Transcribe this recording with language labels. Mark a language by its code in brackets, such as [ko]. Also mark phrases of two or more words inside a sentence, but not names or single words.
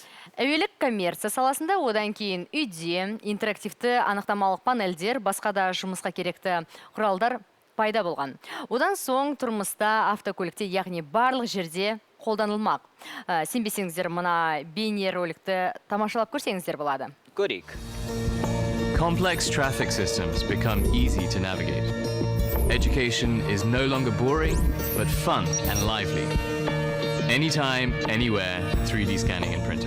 [kk] Әуелік коммерция саласында, одан кейін үйде интерактивті анықтамалық панельдер, басқа да жұмысқа керекті құралдар пайда болған. Одан соң тұрмыста, автокөлікте, яғни барлық жерде қолданылмақ. Сенбесеңіздер, мына бейне роликті тамашалап көрсеңіздер болады. Көрейік. [en] Complex traffic systems become easy to navigate. Education is no longer boring, but fun and lively. Anytime, anywhere, 3D scanning and printing.